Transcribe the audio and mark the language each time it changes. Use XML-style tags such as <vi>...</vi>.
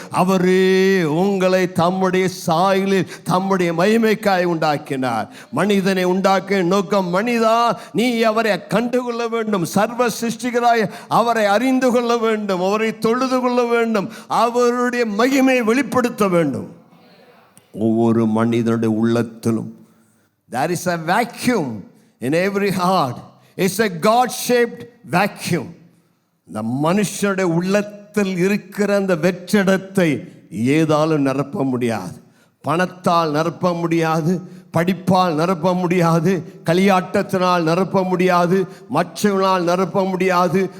<ta>அவரே உங்களை தம்முடைய சாயலில் தம்முடைய மகிமைக்காய் உண்டாக்கினார். மனிதனை உண்டாக்க நோக்கம் மனிதா, நீ அவரை கண்டுகொள்ள வேண்டும், சர்வ சிருஷ்டிகராய் அவரை அறிந்து கொள்ள வேண்டும், அவரை தொழுது கொள்ள வேண்டும், அவருடைய மகிமையை வெளிப்படுத்த வேண்டும். ஒவ்வொரு மனிதனுடைய உள்ளத்திலும்</ta> <en>there is a vacuum in every heart. It's a God shaped vacuum.</en> <ta>இந்த மனுஷனுடைய உள்ளத்தில் இருக்கிற அந்த வெற்றிடத்தை ஏதாலும் நிரப்ப முடியாது. பணத்தால் நிரப்ப முடியாது, படிப்பால் நிரப்ப முடியாது, களியாட்டத்தினால் நிரப்ப முடியாது, மற்றவனால் நிரப்ப முடியாது.</ta>